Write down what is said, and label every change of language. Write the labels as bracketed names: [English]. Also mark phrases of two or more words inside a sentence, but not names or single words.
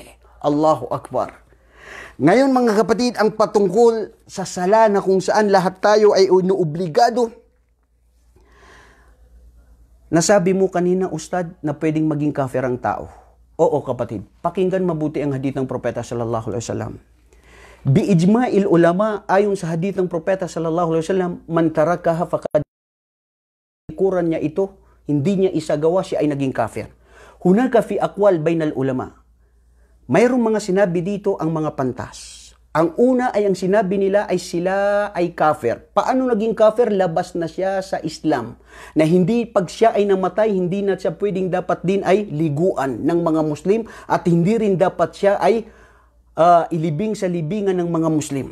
[Arabic] الله أكبر. [Filipino] Ngayon mga kapatid, ang patungkol sa sala na kung saan lahat tayo ay inuobligado. Nasabi mo kanina, Ustad, na pwedeng maging kafir ang tao. Oo kapatid, pakinggan mabuti ang hadith ng Propeta [Arabic] صلى الله عليه وسلم. بإجماع العلماء, [Filipino] ayon sa hadith ng Propeta [Arabic] صلى الله عليه وسلم, من تركها فقد [Filipino] kuran niya ito, hindi niya isagawa, siya ay naging kafir. [Arabic] هناك في أقوال بين العلماء. [Filipino] Mayroong mga sinabi dito ang mga pantas. Ang una ay ang sinabi nila ay sila ay kafir. Paano naging kafir? Labas na siya sa Islam. Na hindi pag siya ay namatay, hindi na siya pwedeng dapat din ay liguan ng mga Muslim at hindi rin dapat siya ay ilibing sa libingan ng mga Muslim.